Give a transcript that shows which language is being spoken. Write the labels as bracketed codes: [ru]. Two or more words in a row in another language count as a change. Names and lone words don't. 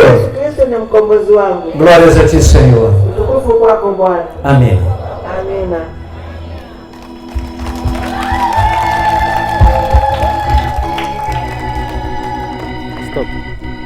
[sw] Yesu Kristo ni mkombozi wangu. [pt] Glórias a ti, Senhor. [sw] Utukufu kwako Bwana. [pt] Amém. [sw] Amina. [en] Stop.